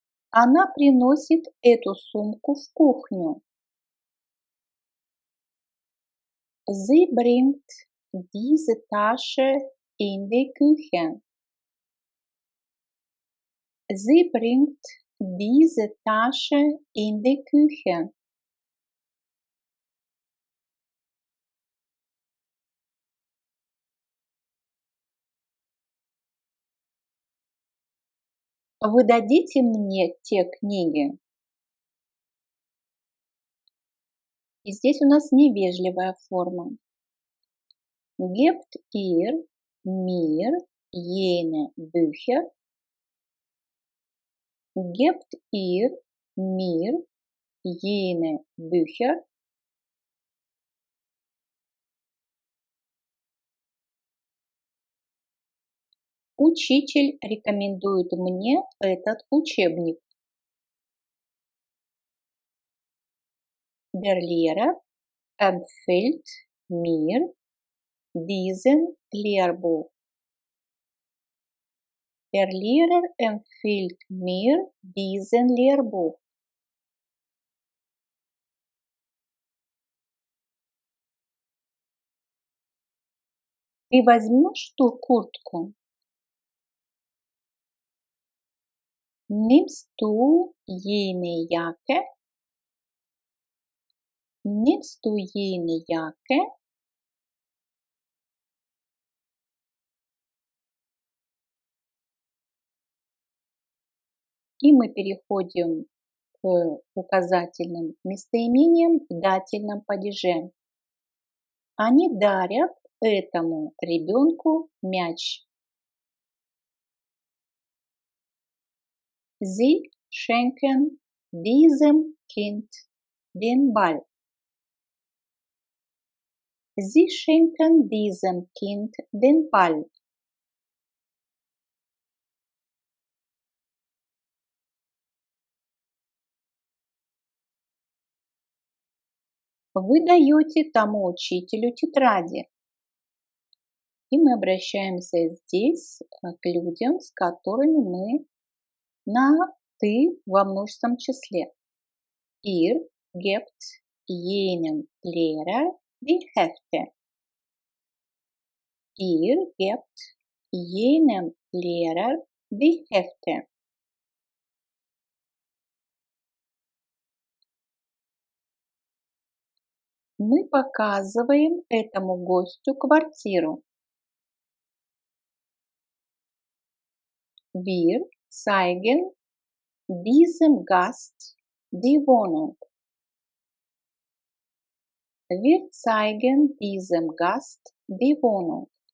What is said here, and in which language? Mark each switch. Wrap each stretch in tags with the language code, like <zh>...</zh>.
<ru>Она приносит эту сумку в кухню.</ru> <de>Sie bringt diese Tasche in die Küche. Sie bringt diese Tasche in die Küche.</de> <ru>Вы дадите мне те книги? И здесь у нас невежливая форма.</ru> <de>Gebt ihr mir jene Bücher? Gebt ihr mir jene Bücher?</de> <ru>Учитель рекомендует мне этот учебник.</ru> <de>Der Lehrer empfiehlt mir diesen Lehrbuch. Der Lehrer empfiehlt mir diesen Lehrbuch.</de> <ru>Ты возьмешь ту куртку?</ru> <de>Nimmst du jene Jacke? Nimmst du jene Jacke?</de> <ru>И мы переходим к указательным местоимениям в дательном падеже. Они дарят этому ребенку мяч.</ru> <de>Sie schenken diesem Kind den Ball. Sie schenken diesem Kind den Ball.</de> <ru>Вы даете тому учителю тетради. И мы обращаемся здесь к людям, с которыми мы на «ты» во множественном числе.</ru> <de>Ihr gebt jenem Lehrer die Hefte. Ihr gebt jenem Lehrer die Hefte.</de> <ru>Мы показываем этому гостю квартиру.</ru> <de>Wir zeigen diesem Gast die Wohnung. Wir zeigen diesem Gast die Wohnung.</de>